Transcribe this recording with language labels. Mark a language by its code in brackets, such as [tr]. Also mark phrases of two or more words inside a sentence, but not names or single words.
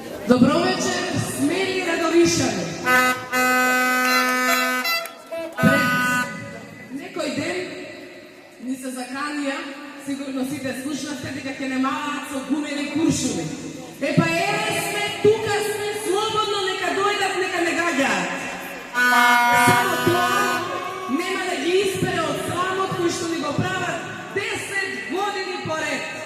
[mk] Dobro večer, smeli Radovišani. Pred nekoj den ni se zakanija, sigurno site slušate, дека ќе немаат со гумени куршуми. Па сме тука, сме слободно, нека дојдат, нека не гаѓаат. Само тоа нема да ги испере од срамот кој што ни го прават 10 години поред.